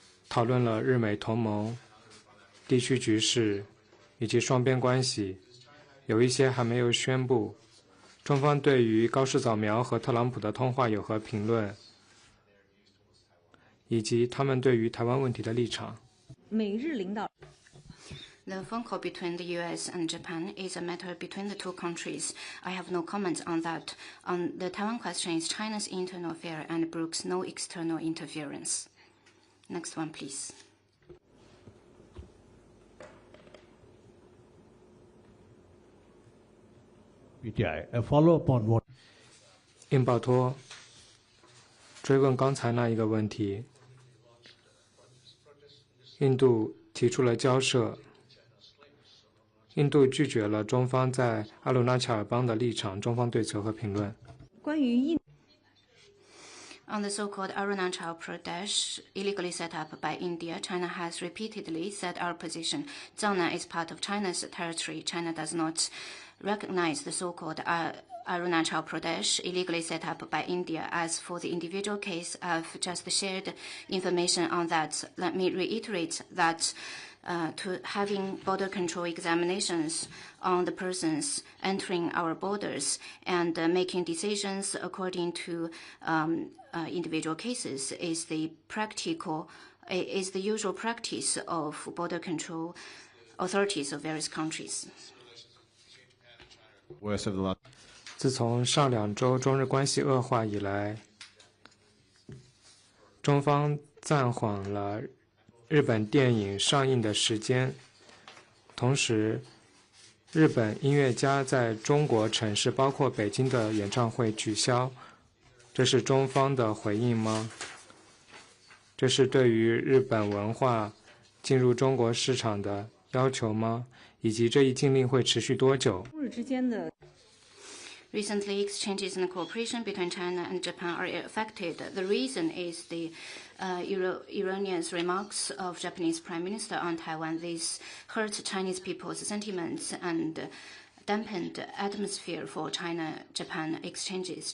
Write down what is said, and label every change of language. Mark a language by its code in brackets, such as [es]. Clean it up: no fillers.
[zh] 讨论了日美同盟、地区局势以及双边关系，有一些还没有宣布。中方对于高市早苗和特朗普的通话有何评论？以及他们对于台湾问题的立场。美日领导 [en] The phone call between the US and Japan is a matter between the two countries. I have no comment on that. On the Taiwan question is China's internal affair and brooks no external interference. Next one, please. A follow-up on what? [zh] 印保托追问刚才那一个问题，印度提出了交涉，印度拒绝了中方在阿鲁纳恰尔邦的立场，中方对此和评论。关于印 [en] On the so-called Arunachal Pradesh, illegally set up by India, China has repeatedly said our position. Jiangnan is part of China's territory. China does not recognize the so-called Arunachal Pradesh, illegally set up by India. As for the individual case, I've just shared information on that. Let me reiterate that to having border control examinations on the persons entering our borders and making decisions according to individual cases is the usual practice of border control authorities of various countries. [zh] 自从上2周中日关系恶化以来，中方暂缓了日本电影上映的时间，同时日本音乐家在中国城市包括北京的演唱会取消，这是中方的回应吗？这是对于日本文化进入中国市场的要求吗？以及这一禁令会持续多久？中日之间的 [en] Recently, exchanges and cooperation between China and Japan are affected. The reason is the erroneous remarks of Japanese Prime Minister on Taiwan. This hurt Chinese people's sentiments and dampened atmosphere for China-Japan exchanges.